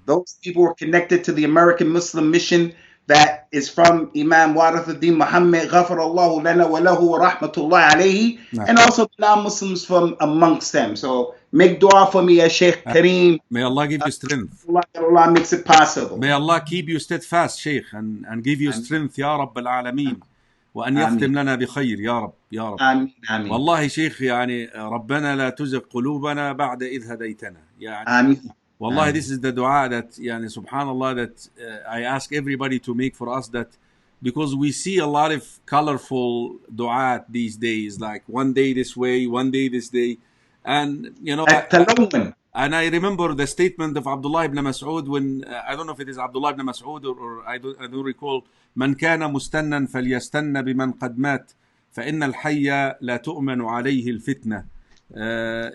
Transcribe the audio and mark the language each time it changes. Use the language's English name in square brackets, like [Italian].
[English] Those people were connected to the American Muslim mission that is from Imam Warathuddin Muhammad, [Arabic] Ghafarallahu lana wa lahu wa rahmatullah alayhi, Naam. [English] and also the non-Muslims from amongst them. So make dua for me, ya Sheikh Karim. May Allah give you strength. Allah makes it possible. May Allah keep you steadfast, Sheikh, and give you strength, [Arabic] يا رب العالمين. وأن يختم لنا بخير يا رب يا رب. آمين آمين. والله شيخ يعني ربنا لا تزغ قلوبنا بعد إذ هديتنا. يعني آمين. [English] والله this is the dua that يعني subhanallah that I ask everybody to make for us, that because we see a lot of colorful dua these days, like one day this way, one day this day, and you know. And I remember the statement of Abdullah ibn Mas'ud when, I don't know if it is Abdullah ibn Mas'ud or I don't recall, [Arabic] من كان مستنا فليستن بمن قد مات فإن الحي لا تؤمن عليه الفتنة.